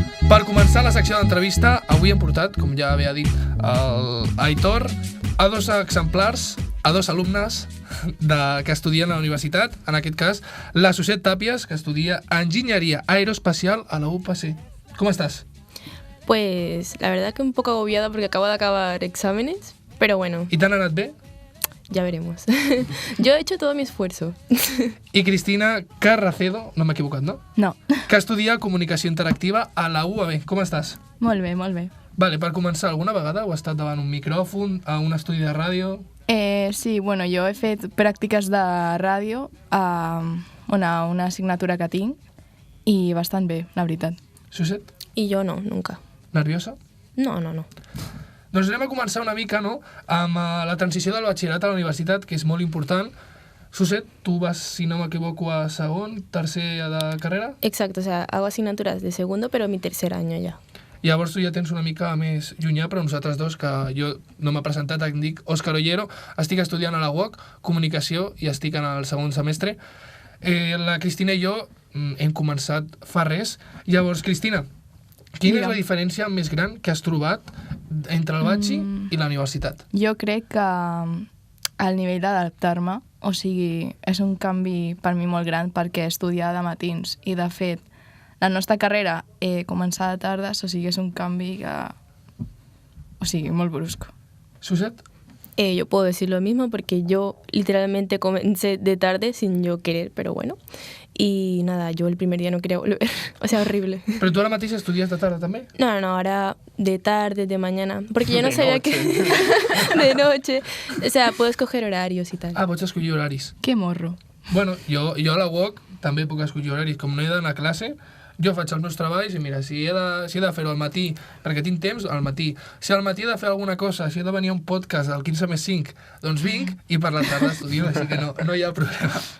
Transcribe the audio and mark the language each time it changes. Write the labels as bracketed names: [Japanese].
[Catalan] Per començar la secció d'entrevista, avui hem portat, com ja havia dit el Aitor, a 2 exemplars, a 2 alumnes que estudien a la universitat, en aquest cas, la Suset Tàpies, que estudia Enginyeria Aeroespacial a la UPC. [Spanish] ¿Cómo estás? Pues la verdad que un poco agobiada porque acabo de acabar exámenes, pero bueno. ¿Y te han [Catalan] anat bé? [Spanish] Ya veremos. Yo he hecho todo mi esfuerzo. [Catalan] I Cristina Carracedo, no m'he equivocat, no? No. Que estudia Comunicació Interactiva a la UAB. Com estàs? Molt bé, molt bé. Vale, per començar, alguna vegada heu estat davant un micròfon, a un estudi de ràdio? Sí, jo he fet pràctiques de ràdio a una assignatura que tinc i bastant bé, la veritat. Suset? [Spanish] Y yo no, nunca. [Catalan] Nerviosa? No. Doncs anem a començar una mica, no?, amb la transició del batxillerat a la universitat, que és molt important. Suset, tu vas, si no m'equivoco, a segon, tercer de carrera? [Spanish] Exacto, o sea, hago asignaturas de segundo, pero mi tercer año ya. [Catalan] Llavors tu ja tens una mica més llunyà, però nosaltres dos, que jo no m'he presentat, em dic Òscar Ollero, estic estudiant a la UOC, Comunicació, i estic en el segon semestre. La Cristina i jo hem començat fa res. Llavors, Cristina, quina és la diferència més gran que has trobat entre el batxi i la universitat? Jo crec que el nivell d'adaptar-me, o sigui, és un canvi per mi molt gran perquè estudiar de matins i, de fet, la nostra carrera començar de tardes, o sigui, és un canvi que... O sigui, molt brusco. Suset? [Spanish] Yo puedo decir lo mismo porque yo literalmente comencé de tarde sin yo querer, pero bueno. Y nada, yo el primer día no quería volver. O sea, horrible. [Catalan] Però tu ara mateix estudies de tarda també? [Spanish] No, ahora de tarde, de mañana. Porque yo no sabía que... de noche. O sea, puedo escoger horarios y tal. [Catalan] Pots escollir horaris. Que morro. Bueno, jo a la UOC també puc escollir horaris. Com no he d'anar a classe, jo faig els meus treballs i mira, si he de fer-ho al matí, perquè tinc temps, al matí. Si al matí he de fer alguna cosa, si he de venir a un podcast al 15 més 5, doncs vinc i per la tarda estudio, així que no hi ha problema.